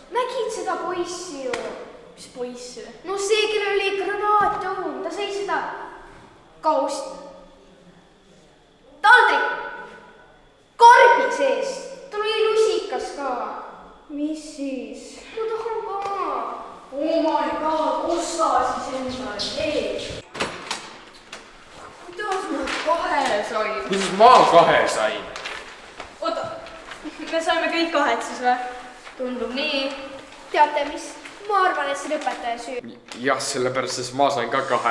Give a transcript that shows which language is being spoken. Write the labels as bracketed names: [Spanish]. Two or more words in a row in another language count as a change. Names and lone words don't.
[Estonian] Nägid seda poissi ju? Mis poissi? No see, kellel oli granaatõun, ta sai seda kaust. Taldrik! Karbi sees! Tal oli lusikas ka. Mis siis? Ma tahan ka. [English] Oh my god, [Estonian] osta siis endale tee. Kuidas ma 2 sain? Kuidas ma 2 sain? Oota, me saime kõik 2 siis või? Tundub nii. Teate mis? Ma arvan, et see on õpetaja süü. Jah, sellepärast, sest ma sain ka 2.